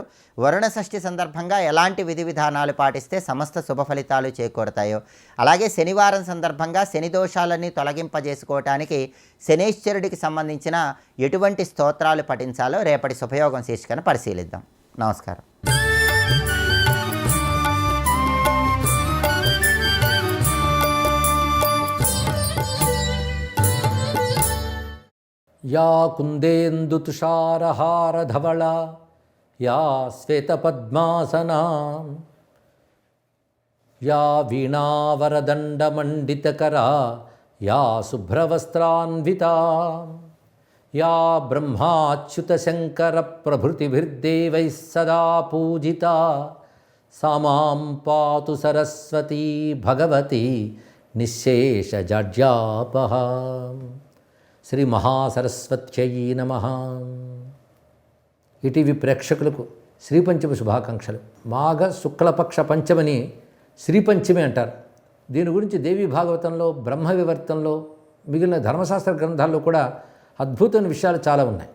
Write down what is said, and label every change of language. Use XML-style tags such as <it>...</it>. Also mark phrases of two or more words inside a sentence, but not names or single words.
<te>వరుణ షష్ఠి సందర్భంగా ఎలాంటి విధి విధానాలు పాటిస్తే సమస్త శుభ ఫలితాలు చేకూరతాయో, అలాగే శనివారం సందర్భంగా శని దోషాలన్నీ తొలగింపజేసుకోవటానికి శనేశ్వరుడికి సంబంధించిన ఎటువంటి స్తోత్రాలు పఠించాలో రేపటి శుభయోగం శీర్షికను పరిశీలిద్దాం. నమస్కారం.</te> <sa>या कुन्देन्दुतुषारहारधवला या श्वेतपद्मासना या वीणावरदण्डमण्डितकरा या शुभ्रवस्त्रान्विता या ब्रह्माच्युतशङ्करप्रभृतिभिर्देवैः सदा पूजिता सा मां पातु सरस्वती भगवती निःशेषजाड्यापहा। శ్రీ మహాసరస్వత్యై నమః.</sa> <te>ఈటీవీ ప్రేక్షకులకు శ్రీపంచమి శుభాకాంక్షలు. మాఘ శుక్లపక్ష పంచమని శ్రీపంచమి అంటారు. దీని గురించి దేవీ భాగవతంలో, బ్రహ్మ వివర్తంలో, మిగిలిన ధర్మశాస్త్ర గ్రంథాల్లో కూడా అద్భుతమైన విషయాలు చాలా ఉన్నాయి.</te>